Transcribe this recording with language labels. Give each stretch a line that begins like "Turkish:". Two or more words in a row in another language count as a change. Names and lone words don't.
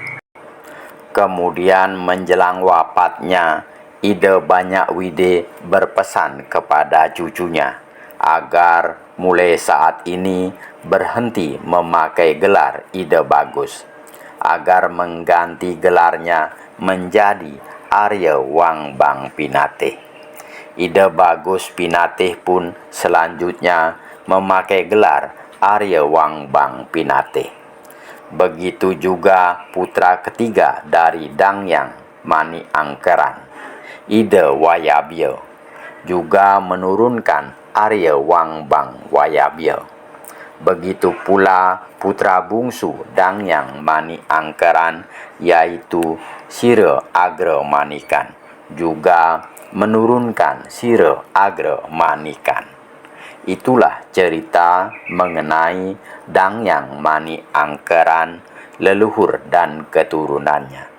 Indonesian: Kemudian menjelang wafatnya, Ida Banyak-Wide berpesan kepada cucunya agar mulai saat ini berhenti memakai gelar Ida Bagus, agar mengganti gelarnya menjadi Arya Wangbang Pinate. Ida Bagus Pinate pun selanjutnya memakai gelar Arya Wangbang Pinate. Begitu juga putra ketiga dari Dangyang Mani Angkeran, Ida Wayabya, juga menurunkan Arya Wangbang Wayabya. Begitu pula putra bungsu Dangyang Mani Angkeran, yaitu Sira Agra Manikan, juga menurunkan Sira Agra Manikan. Itulah cerita mengenai Dangyang Mani Angkeran, leluhur dan keturunannya.